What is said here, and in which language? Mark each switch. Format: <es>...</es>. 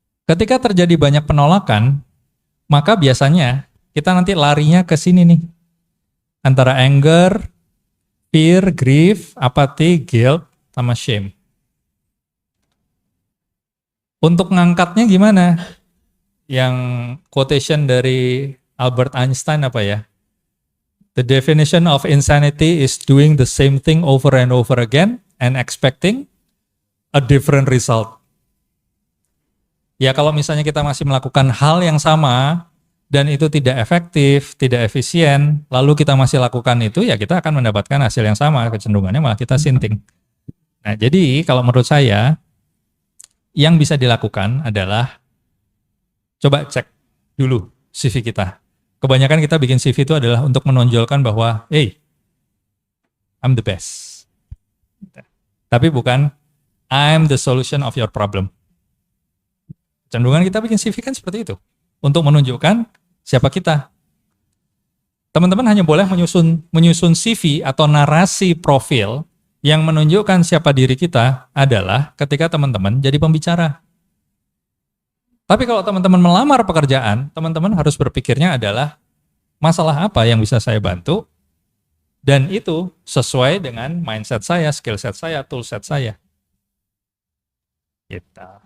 <id>Ketika terjadi banyak penolakan, maka biasanya kita nanti larinya ke sini nih.</id> <en>Antara anger, fear, grief, apathy, guilt, sama shame.</en> <id>Untuk ngangkatnya gimana? Yang quotation dari Albert Einstein apa ya?</id> <en>The definition of insanity is doing the same thing over and over again and expecting a different result.</en> <id>Ya kalau misalnya kita masih melakukan hal yang sama dan itu tidak efektif, tidak efisien, lalu kita masih lakukan itu, ya kita akan mendapatkan hasil yang sama, kecenderungannya malah kita sinting. Nah jadi kalau menurut saya, yang bisa dilakukan adalah coba cek dulu CV kita. Kebanyakan kita bikin CV itu adalah untuk menonjolkan bahwa,</id> <en>hey, I'm the best.</en> <id>Tapi bukan,</id> <en>I'm the solution of your problem.</en> <id>Cenderungan kita bikin CV kan seperti itu. Untuk menunjukkan siapa kita. Teman-teman hanya boleh menyusun CV atau narasi profil yang menunjukkan siapa diri kita adalah ketika teman-teman jadi pembicara. Tapi kalau teman-teman melamar pekerjaan, teman-teman harus berpikirnya adalah masalah apa yang bisa saya bantu, dan itu sesuai dengan mindset saya, skill set saya, tool set saya. Gitu.</id>